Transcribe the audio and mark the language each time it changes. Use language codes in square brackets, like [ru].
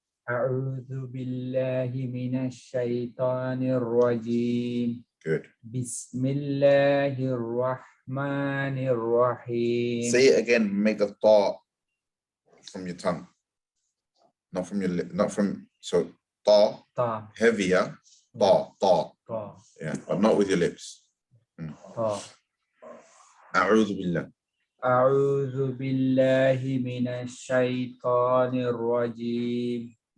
[ar] أعوذ بالله من الشيطان الرجيم. [en] Good. [ar] بسم الله الرحمن الرحيم. [en] Say it again, make the ta from your tongue. Not from your lip, so ta, heavier, ta. Yeah, but not with your lips. [ar] A'udhu billah. أعوذ بالله من الشيطان الرجيم.